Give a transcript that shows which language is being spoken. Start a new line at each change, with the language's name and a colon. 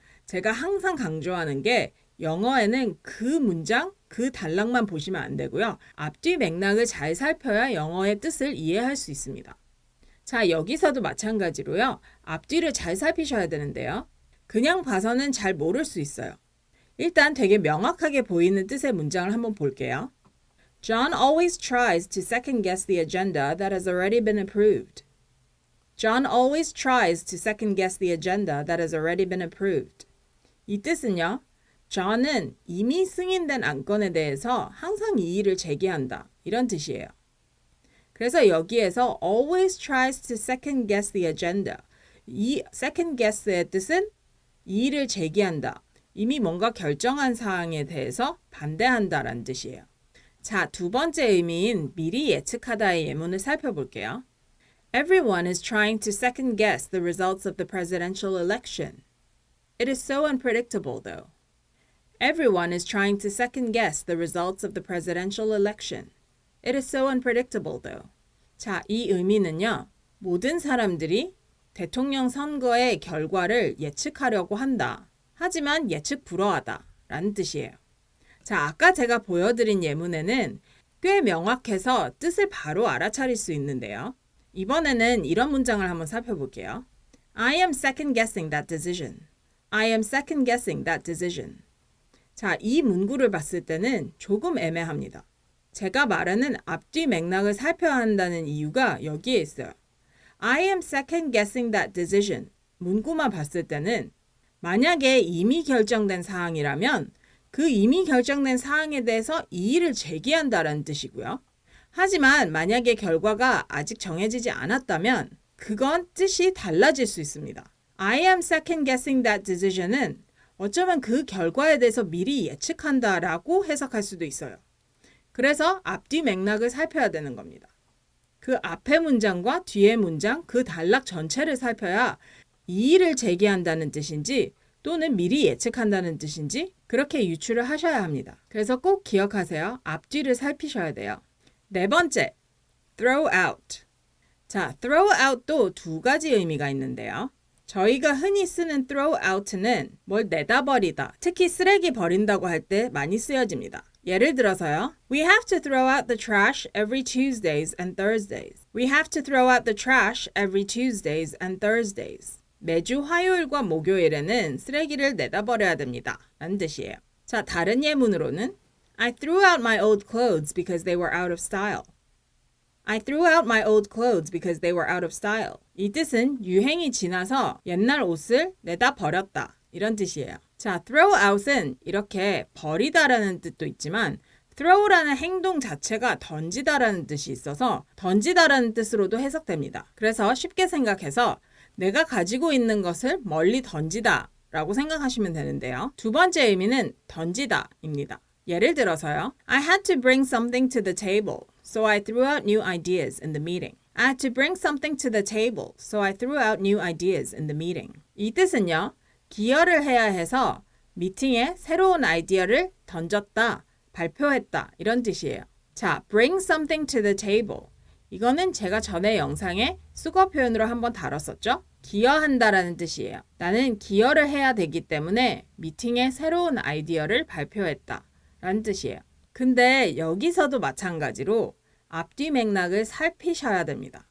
Korean: 제가 항상 강조하는 게 영어에는 그 문장, 그 단락만 보시면 안 되고요. 앞뒤 맥락을 잘 살펴야 영어의 뜻을 이해할 수 있습니다. 자, 여기서도 마찬가지로요. 앞뒤를 잘 살피셔야 되는데요. 그냥 봐서는 잘 모를 수 있어요. 일단 되게 명확하게 보이는 뜻의 문장을 한번 볼게요.
English: John always tries to second guess the agenda that has already been approved. John always tries to second guess the agenda that has already been approved.
Korean: 이 뜻은요. John은 이미 승인된 안건에 대해서 항상 이의를 제기한다. 이런 뜻이에요. 그래서 여기에서
English: always tries to second guess the agenda.
Korean: 이 second guess의 뜻은 이의를 제기한다. 이미 뭔가 결정한 사항에 대해서 반대한다라는 뜻이에요. 자, 두 번째 의미인 미리 예측하다의 예문을 살펴볼게요.
English: Everyone is trying to second guess the results of the presidential election. It is so unpredictable, though. Everyone is trying to second guess the results of the presidential election. It is so unpredictable, though.
Korean: 자, 이 의미는요. 모든 사람들이 대통령 선거의 결과를 예측하려고 한다. 하지만 예측 불허하다 라는 뜻이에요. 자, 아까 제가 보여드린 예문에는 꽤 명확해서 뜻을 바로 알아차릴 수 있는데요. 이번에는 이런 문장을 한번 살펴볼게요.
English: I am second guessing that decision. I am second guessing that decision.
Korean: 자, 이 문구를 봤을 때는 조금 애매합니다. 제가 말하는 앞뒤 맥락을 살펴야 한다는 이유가 여기에 있어요.
English: I am second guessing that decision.
Korean: 문구만 봤을 때는 만약에 이미 결정된 사항이라면 그 이미 결정된 사항에 대해서 이의를 제기한다라는 뜻이고요. 하지만 만약에 결과가 아직 정해지지 않았다면 그건 뜻이 달라질 수 있습니다.
English: I am second guessing that decision
Korean: 은 어쩌면 그 결과에 대해서 미리 예측한다라고 해석할 수도 있어요. 그래서 앞뒤 맥락을 살펴야 되는 겁니다. 그 앞의 문장과 뒤의 문장, 그 단락 전체를 살펴야 이의를 제기한다는 뜻인지 또는 미리 예측한다는 뜻인지 그렇게 유추를 하셔야 합니다. 그래서 꼭 기억하세요. 앞뒤를 살피셔야 돼요. 네 번째, throw out. 자, throw out도 두 가지 의미가 있는데요. 저희가 흔히 쓰는 throw out는 뭘 내다 버리다, 특히 쓰레기 버린다고 할 때 많이 쓰여집니다. 예를 들어서요.
English: We have to throw out the trash every Tuesdays and Thursdays. We have to throw out the trash every Tuesdays and Thursdays.
Korean: 매주 화요일과 목요일에는 쓰레기를 내다 버려야 됩니다. 라는 뜻이에요. 자, 다른 예문으로는
English: I threw out my old clothes because they were out of style. I threw out my old clothes because they were out of style.
Korean: 이 뜻은 유행이 지나서 옛날 옷을 내다 버렸다. 이런 뜻이에요. 자, throw out은 이렇게 버리다라는 뜻도 있지만 throw라는 행동 자체가 던지다라는 뜻이 있어서 던지다라는 뜻으로도 해석됩니다. 그래서 쉽게 생각해서 내가 가지고 있는 것을 멀리 던지다 라고 생각하시면 되는데요. 두 번째 의미는 던지다입니다. 예를 들어서요.
English: I had to bring something to the table, so I threw out new ideas in the meeting. I had to bring something to the table, so I threw out new ideas in the meeting.
Korean: 이 뜻은요. 기여를 해야 해서 미팅에 새로운 아이디어를 던졌다, 발표했다 이런 뜻이에요.
English: 자, bring something to the table.
Korean: 이거는 제가 전에 영상에 수거 표현으로 한번 다뤘었죠? 기여한다라는 뜻이에요. 나는 기여를 해야 되기 때문에 미팅에 새로운 아이디어를 발표했다 라는 뜻이에요. 근데 여기서도 마찬가지로 앞뒤 맥락을 살피셔야 됩니다.